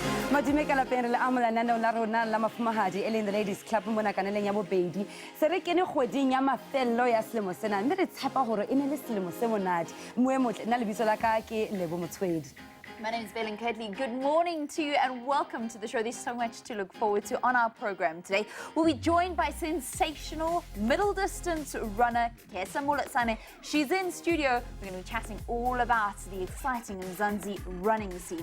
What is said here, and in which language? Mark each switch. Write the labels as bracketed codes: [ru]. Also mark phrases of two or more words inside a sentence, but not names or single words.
[st] Madimeka la pere le amola nana la rona la mafumahadi eleng [en] the ladies club [st] mona kaneleng ya bobedi se re kene kgweding ya mafello ya selemo sena mme re tshepa hore e ne le selemo se monate moemotle nna lebitso la ka ke Lebo Motswedi. [en] My name is Belen Kedley. Good morning to you and welcome to the show. There's so much to look forward to on our program today. We'll be joined by sensational middle distance runner Kesa Molotsane. She's in studio. We're going to be chatting all about the exciting Mzansi running scene.